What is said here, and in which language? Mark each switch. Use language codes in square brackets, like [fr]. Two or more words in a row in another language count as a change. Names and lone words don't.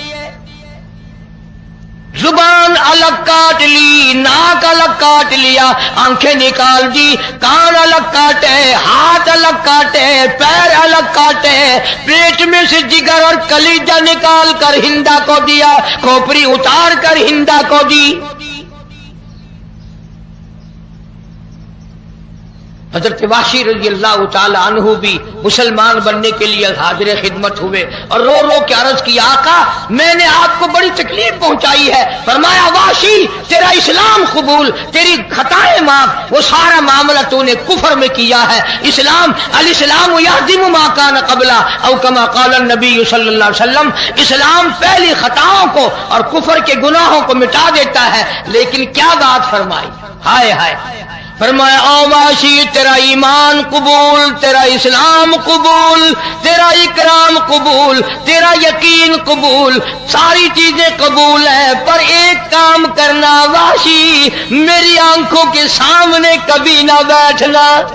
[ur] زبان الگ کاٹ لی، ناک الگ کاٹ لیا، آنکھیں نکال دی، کان الگ کاٹے، ہاتھ الگ کاٹے، پیر الگ کاٹے، پیٹ میں سے جگر اور کلیجہ نکال کر ہندہ کو دیا، کھوپڑی اتار کر ہندہ کو دی. حضرت واشی [ar] رضی اللہ تعالیٰ عنہ [ur] بھی مسلمان بننے کے لیے حاضر خدمت ہوئے اور رو رو کے عرض کیا آقا میں نے آپ کو کو بڑی تکلیف پہنچائی ہے. فرمایا واشی تیرا اسلام قبول، تیری خطائیں معاف، وہ سارا معاملہ تو نے کفر میں کیا ہے. اسلام [ar] الاسلام یہدم ما کان قبلا او کما قال النبی صلی اللہ علیہ وسلم، [ur] اسلام پہلی خطاؤں کو اور کفر کے گناہوں کو مٹا دیتا ہے. لیکن کیا بات فرمائی، ہائے ہائے، فرمایا او واشی تیرا ایمان قبول، تیرا اسلام قبول، تیرا اکرام قبول، تیرا یقین قبول، ساری چیزیں قبول ہیں، پر ایک کام کرنا واشی، میری آنکھوں کے سامنے کبھی نہ بیٹھنا،